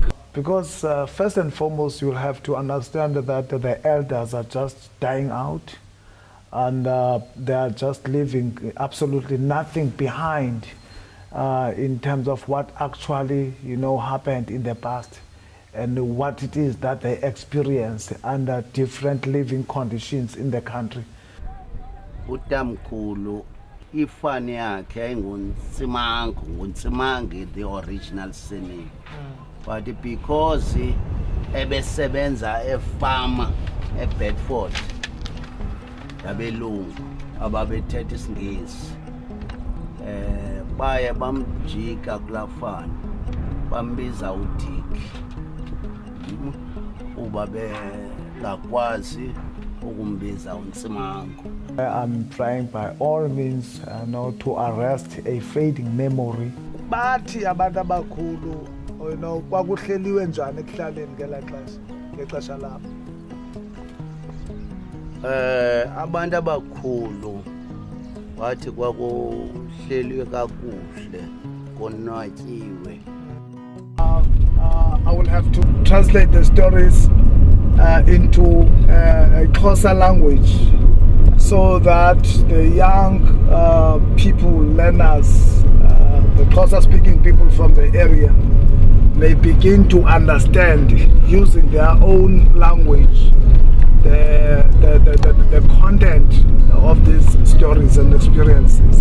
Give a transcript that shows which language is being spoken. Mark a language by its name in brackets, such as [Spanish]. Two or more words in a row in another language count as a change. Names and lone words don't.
[English] Because first and foremost, you'll have to understand that the elders are just dying out. and they are just leaving absolutely nothing behind in terms of what actually, happened in the past and what it is that they experienced under different living conditions in the country. [Xhosa] Utamkhulu ifani yakhe ayinguNtsimangu, [English] the original surname, but because [Xhosa] ebesebenza efama eBedford yabelungu ababethetha isiNgesi, baye bamjika kulafana bambiza uDick uba bengakwazi ukumbiza uNtsimangu. [English] I'm trying by all means to arrest a fading memory. [Xhosa] Bathi abantu abakhulu kwakuhleliwe njani ekuhlaleni ngexesha lapho? Abantu abakhulu wathi kwakuhleliwe kakuhle konwatyiwe. [English] I will have to translate the stories into a Xhosa language so that the young people, learners, the Xhosa speaking people from the area may begin to understand, using their own language, the content of these stories and experiences.